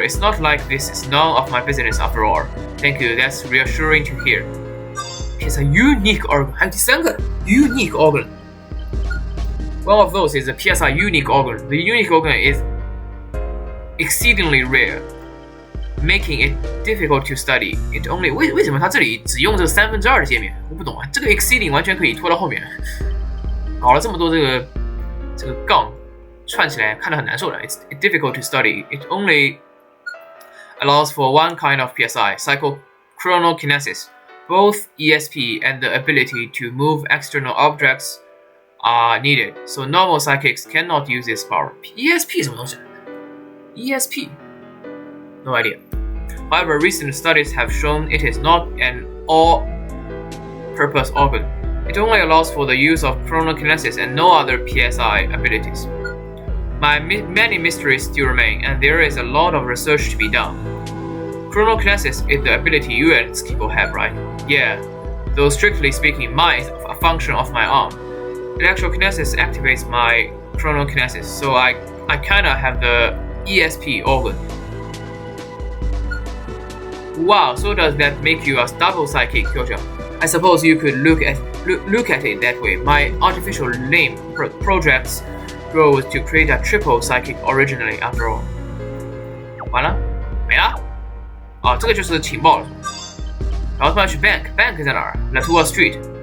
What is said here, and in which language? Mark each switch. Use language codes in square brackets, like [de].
[en] It's not like this is none of my business after all. Thank you, that's reassuring to hear. It's a unique organ. [zh] 还有第3个 unique organ. [en] One of those is a PSI unique organ. The unique organ is exceedingly rare, making it difficult to study. It only [zh] 为什么它这里只用这2/3的界面？我不懂啊。这个 exceeding 完全可以拖到后面。搞了这么多这个杠串起来看得很难受的。 [en] It's difficult to study. It only allows for one kind of PSI, psychochronokinesis. Both ESP and the ability to move external objects are needed, so normal psychics cannot use this power. [zh] ESP 什么东西 ？ESP? [en] No idea. However, recent studies have shown it is not an all-purpose organ. It only allows for the use of chronokinesis and no other PSI abilities. Many mysteries still remain, and there is a lot of research to be done. Chronokinesis is the ability you and people have, right? Yeah, though strictly speaking, mine is a function of my arm. Electrokinesis activates my chronokinesis, so I kinda have the ESP organ. Wow, so does that make you a double psychic, Kyoja? I suppose you could look at it that way. My artificial name projects goes to create a triple psychic originally, after all. [zh] 完了，没了。哦，这个就是情报了。然后突然去 bank 在哪儿 ？Latour Street。